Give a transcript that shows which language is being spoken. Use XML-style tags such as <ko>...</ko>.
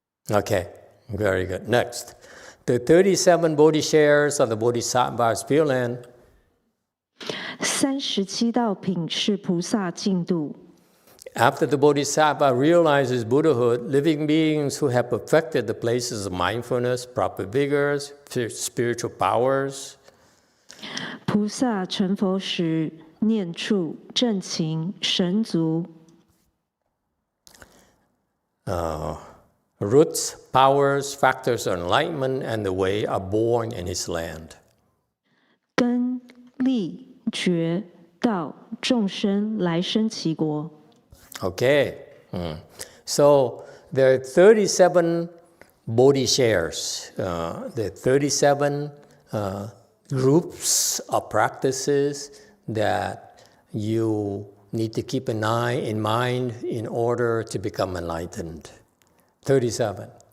<en>Okay, very good. Next, the 37 Bodhi shares of the Bodhisattva's Pure Land.</en> <zh>37道品是菩萨净土。</zh> <en>After the Bodhisattva realizes Buddhahood, living beings who have perfected the places of mindfulness, proper vigors, spiritual powers.</en> <zh>菩萨成佛时，念处、正勤、神足。</zh> <en>Roots, powers, factors of enlightenment, and the way are born in his land.</en> <zh>根、力、觉、道、众生来生其国。</zh> <en>Okay, so there are 37 Bodhi shares. There are 37 groups of practices that you need to keep in mind in order to become enlightened. 37.</en>